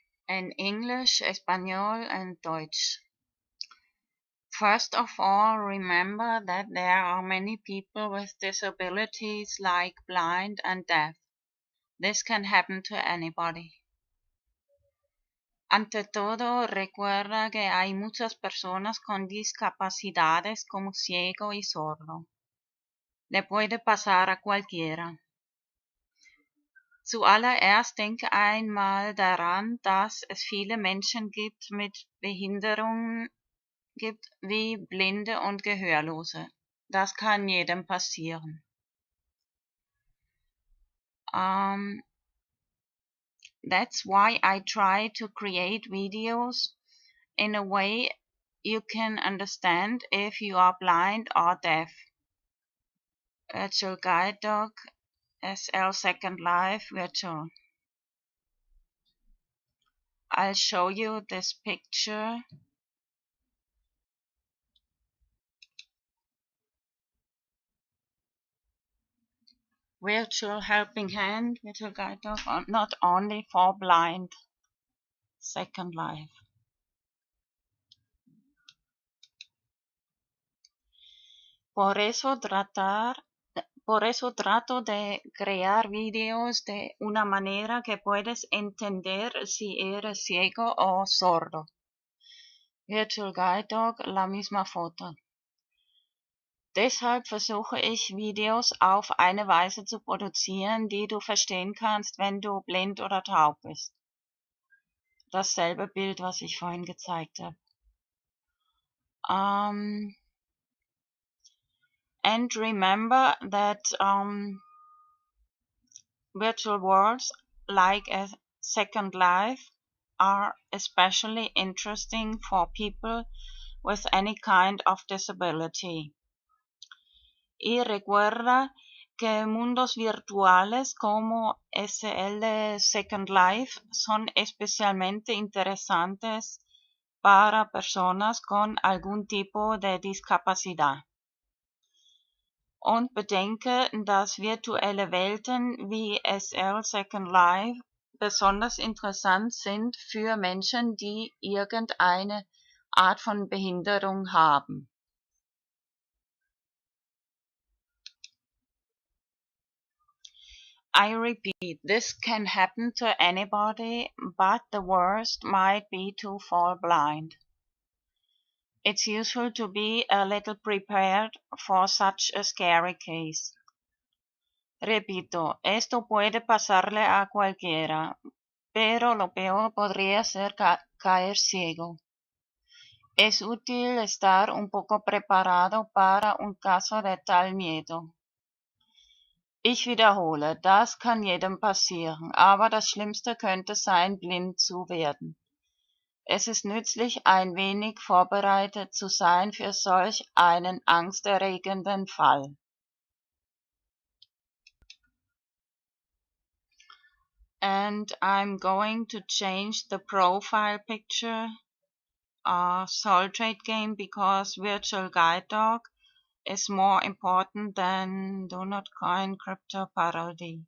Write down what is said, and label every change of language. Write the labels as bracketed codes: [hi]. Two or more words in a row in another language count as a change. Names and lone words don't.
[en] in English, Espanol, and Deutsch. First of all, remember that there are many people with disabilities like blind and deaf. This can happen to anybody. [es] Ante todo, recuerda que hay muchas personas con discapacidades como ciego y sordo. Le puede pasar a cualquiera. [de] Zuallererst denke einmal daran, dass es viele Menschen mit Behinderungen gibt wie Blinde und Gehörlose. Das kann jedem passieren. [en] That's why I try to create videos in a way you can understand if you are blind or deaf. Virtual Guide Dog, SL Second Life Virtual. I'll show you this picture. Virtual Helping Hand, Virtual Guide Dog, not only for blind. Second Life. [es] Por eso trato de crear videos de una manera que puedes entender si eres ciego o sordo. Virtual Guide Dog, la misma foto. [de] Deshalb versuche ich, Videos auf eine Weise zu produzieren, die du verstehen kannst, wenn du blind oder taub bist. Dasselbe Bild, was ich vorhin gezeigt habe. [en] And remember that virtual worlds like a Second Life are especially interesting for people with any kind of disability. [es] Y recuerda que mundos virtuales como SL Second Life son especialmente interesantes para personas con algún tipo de discapacidad. [de] Und bedenke, dass virtuelle Welten wie SL Second Life besonders interessant sind für Menschen, die irgendeine Art von Behinderung haben. [en] I repeat, this can happen to anybody, but the worst might be to fall blind. It's useful to be a little prepared for such a scary case. [es] Repito, esto puede pasarle a cualquiera, pero lo peor podría ser caer ciego. Es útil estar un poco preparado para un caso de tal miedo. [de] Ich wiederhole, das kann jedem passieren, aber das Schlimmste könnte sein, blind zu werden. Es ist nützlich, ein wenig vorbereitet zu sein für solch einen angsterregenden Fall. [en] And I'm going to change the profile picture of SoulTradeGame because Virtual Guide Dog is more important than Do Not Coin Crypto Parody.